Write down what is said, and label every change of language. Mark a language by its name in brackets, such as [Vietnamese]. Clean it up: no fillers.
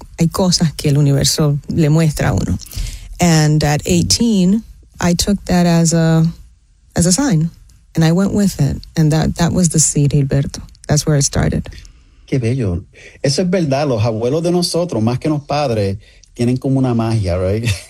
[Spanish] hay cosas que el universo le muestra a uno. [English] And at 18, I took that as a sign, and I went with it, and that was the seed, Gilberto. That's where it started. [Spanish] Qué bello. Eso es verdad. Los abuelos de nosotros, más que los padres, tienen como una magia, right?